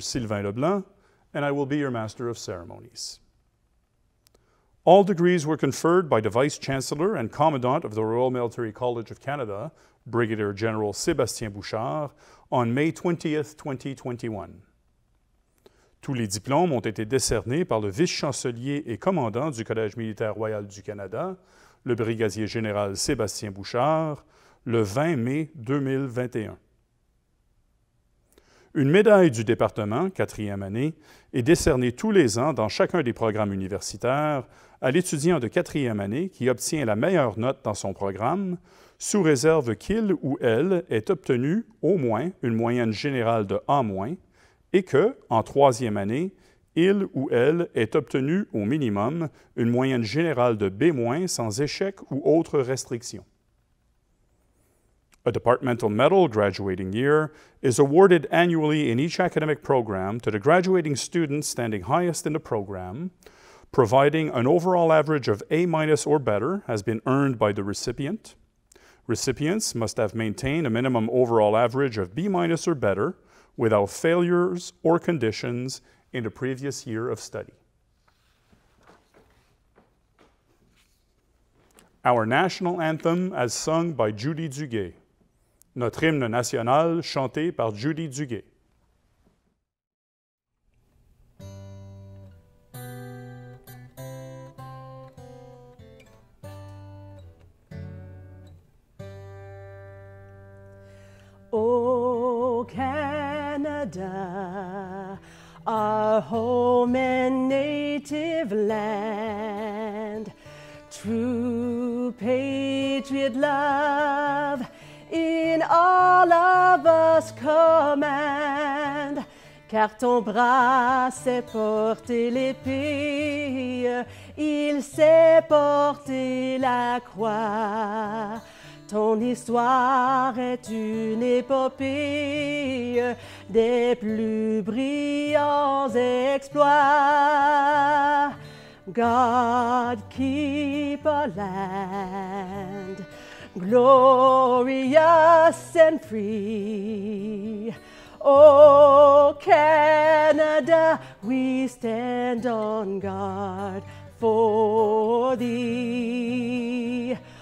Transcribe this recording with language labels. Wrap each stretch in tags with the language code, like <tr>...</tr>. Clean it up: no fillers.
<en>Sylvain Leblanc, and I will be your Master of Ceremonies. All degrees were conferred by the Vice-Chancellor and Commandant of the Royal Military College of Canada, Brigadier General Sebastian Bouchard, on May 20th, 2021.</en> <fr>Tous les diplômes ont été décernés par le vice-chancelier et commandant du Collège militaire royal du Canada, le brigadier général Sébastien Bouchard, le 20 mai 2021. Une médaille du département, 4e année, est décernée tous les ans dans chacun des programmes universitaires à l'étudiant de 4e année qui obtient la meilleure note dans son programme, sous réserve qu'il ou elle ait obtenu au moins une moyenne générale de A-, et que, en 3e année, il ou elle ait obtenu au minimum une moyenne générale de B- sans échec ou autre restriction.</fr> <en>A departmental medal graduating year is awarded annually in each academic program to the graduating students standing highest in the program, providing an overall average of A- or better has been earned by the recipient. Recipients must have maintained a minimum overall average of B- or better without failures or conditions in the previous year of study. Our national anthem as sung by Judy Duguay.</en> <fr>Notre hymne national chanté par Judy Duguay.</fr> <en>O Canada, our home and native land, true patriot love in all of us command,</en> <fr>car ton bras sait porter l'épée, il sait porter la croix. Ton histoire est une épopée des plus brillants exploits.</fr> <en>God keep our land glorious and free. Oh, Canada, we stand on guard for thee.</en>